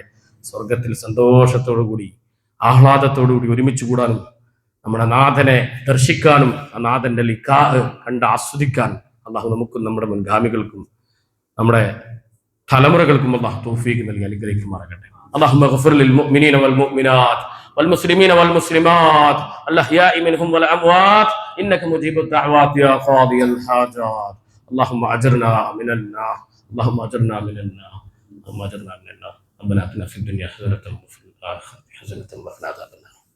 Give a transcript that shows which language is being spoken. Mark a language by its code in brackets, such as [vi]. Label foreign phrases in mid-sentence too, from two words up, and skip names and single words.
[ml] സ്വർഗത്തിൽ സന്തോഷത്തോടുകൂടി ആഹ്ലാദത്തോടുകൂടി ഒരുമിച്ച് കൂടാനും നമ്മുടെ നാഥനെ ദർശിക്കാനും ആ നാഥന്റെ ലിഖാഹ് കണ്ട് ആസ്വദിക്കാൻ അള്ളാഹു നമുക്കും നമ്മുടെ മുൻഗാമികൾക്കും നമ്മുടെ തലമുറകൾക്കും അള്ളാഹു തൗഫീഖ് നൽകി അനുഗ്രഹിക്കുമാറാകട്ടെ. [ar] اللهم اغفر للمؤمنين والمؤمنات والمسلمين والمسلمات الأحياء منهم والأموات إنك مجيب الدعوات يا قاضي الحاجات. اللهم أجرنا من النار، اللهم أجرنا من النار، اللهم أجرنا من النار. ربنا آتنا في الدنيا حسنة وفي الآخرة حسنة وقنا عذاب النار.